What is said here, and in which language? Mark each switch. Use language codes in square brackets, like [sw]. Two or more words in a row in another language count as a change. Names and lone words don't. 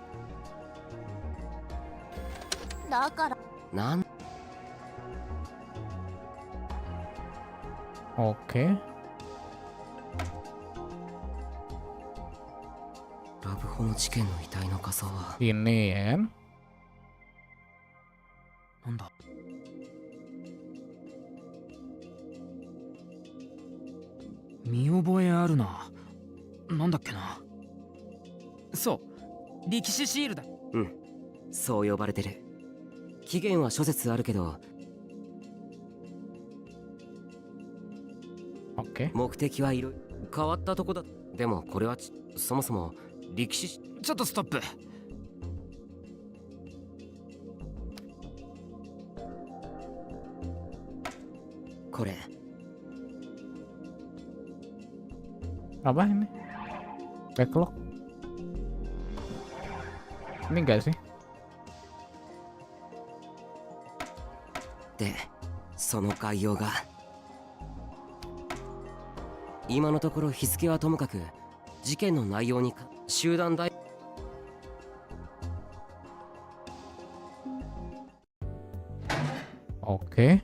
[ja] だからなん [id] Oke. [ja] ラブホの事件の遺体の画像は。 [id] Ini ya kan. [ja] なんだ。見覚えあるな。なんだっけな。そう力士シールだ。うん、そう呼ばれてる。期限は諸説あるけど、 [id] Oke. [ja] 目的はいろいろ変わったとこだ。でもこれはそもそも力士。ちょっとストップ。これ [id] Apa ini? Backlog. Ini enggak sih? [ja] で、その概要が。今のところ日付はともかく、事件の内容に集団大。 [id] Oke.